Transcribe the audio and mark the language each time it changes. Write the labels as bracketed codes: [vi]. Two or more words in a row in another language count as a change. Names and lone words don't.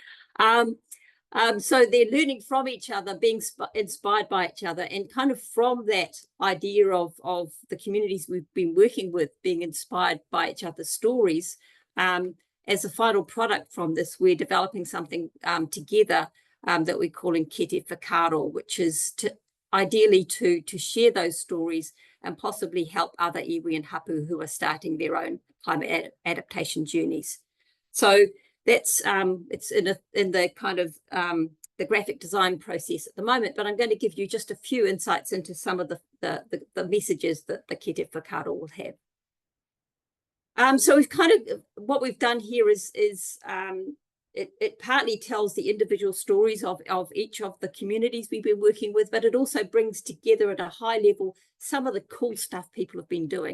[en] So they're learning from each other, being inspired by each other, and kind of from that idea of the communities we've been working with being inspired by each other's stories, as a final product from this, we're developing something together that we're calling [mi] kite whakaro, [en] which is ideally to share those stories and possibly help other iwi and hapu who are starting their own climate adaptation journeys. So that's it's in the kind of the graphic design process at the moment, but I'm going to give you just a few insights into some of the messages that the [mi] kite whakaro [en] will have. So we've kind of, what we've done here is it partly tells the individual stories of each of the communities we've been working with, but it also brings together at a high level some of the cool stuff people have been doing.